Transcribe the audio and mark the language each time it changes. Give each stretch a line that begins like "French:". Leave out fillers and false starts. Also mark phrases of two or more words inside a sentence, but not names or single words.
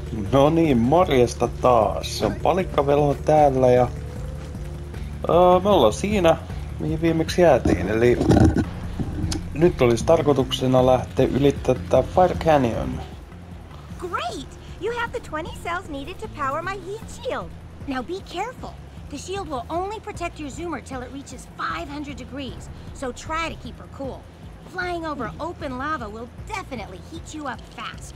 Finnish: No niin, morjesta taas. Se on Palikkavelho täällä ja me ollaan siinä, mihin viimeksi jäätiin. Eli nyt olisi tarkoituksena lähteä ylittää tää Fire Canyon.
English: Great! You have the 20 cells needed to power my heat shield. Now be careful. The shield will only protect your zoomer till it reaches 500 degrees, so try to keep her cool. Flying over open lava will definitely heat you up fast.